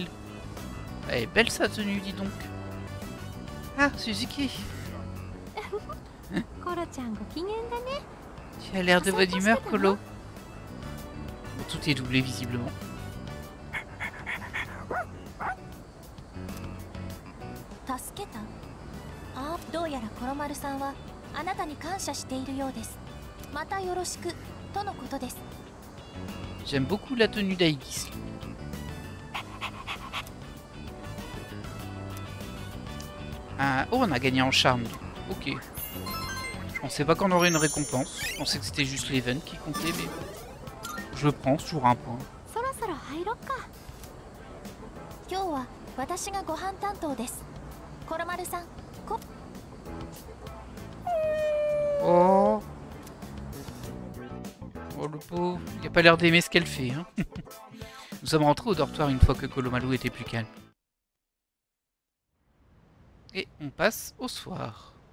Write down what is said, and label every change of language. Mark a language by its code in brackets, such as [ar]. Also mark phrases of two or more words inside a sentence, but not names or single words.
[fr] Elle est belle sa tenue, dis donc. Ah, Suzuki. Hein? Tu as l'air de bonne humeur, Colo. Bon, tout est doublé visiblement. [ja] どうやらコロマルさんはあなたに感謝しているようです。またよろしくとのことです。 [fr] J'aime beaucoup la tenue d'Aegis. Ah, oh, on a gagné en charme. Ok. Je pensais pas qu'on aurait une récompense. Je pensais que c'était juste l'event qui comptait, mais je prends toujours un point. [ja] そろそろ入ろっか。今日は私がご飯担当です。コロマルさん。 [fr] Oh. Oh le pauvre, il a pas l'air d'aimer ce qu'elle fait. Hein. Nous sommes rentrés au dortoir une fois que Kolomalu était plus calme. Et on passe au soir.